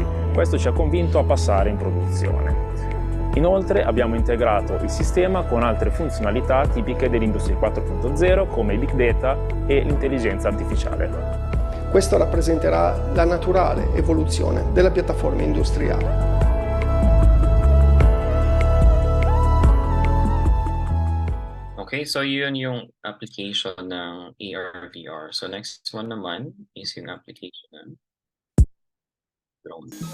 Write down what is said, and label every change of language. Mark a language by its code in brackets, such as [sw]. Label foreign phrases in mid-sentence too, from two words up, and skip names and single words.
[it] Questo ci ha convinto a passare in produzione. Inoltre abbiamo integrato il sistema con altre funzionalità tipiche dell'Industria 4.0 come il [en] Big Data [it] e l'intelligenza artificiale. Questo rappresenterà la naturale evoluzione della piattaforma industriale. [tl] Okay, so yun yung application ng AR/VR. So [en] next one [tl] naman is yung application ng drone.